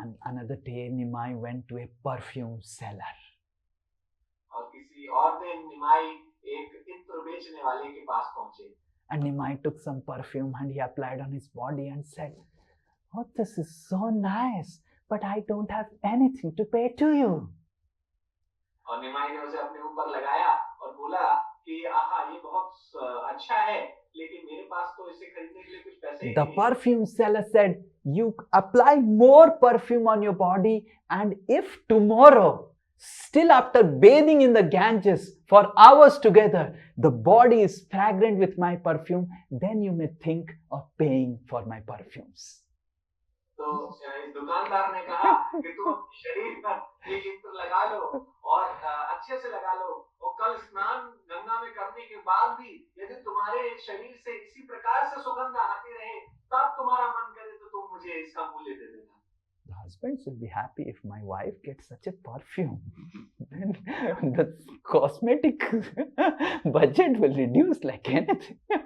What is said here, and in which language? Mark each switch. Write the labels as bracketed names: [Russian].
[English] Another day, Nimai went to a perfume seller. [Hindi] और किसी और दिन निमाई एक इत्र बेचने वाले के पास पहुंचे. [English] And Nimai took some perfume and he applied on his body and said, "Oh, this is so nice, but I don't have anything to pay to you." [Hindi] और निमाई ने उसे अपने ऊपर लगाया और बोला कि आहा ये बहुत अच्छा है, लेकिन मेरे पास तो इसे खरीदने के लिए कुछ पैसे ही [English] The [Hindi] नहीं है. [English] perfume seller said, "You apply more perfume on your body, and if tomorrow, still after bathing in the Ganges for hours together, the body is fragrant with my perfume, then you may think of paying for my perfumes." [Hindi] तो इस दुकानदार ने कहा कि तुम अपने शरीर पर ये इत्र लगा लो और अच्छे से लगा लो, और कल स्नान गंगा में करने के बाद भी यदि तुम्हारे शरीर से इसी प्रकार से सुगंध आती रहे, तब तुम्हारा मन करे तो तुम मुझे इसका मूल्य दे देना. [English] The husbands will be happy if my wife gets such a perfume. Then the cosmetic budget will reduce like anything.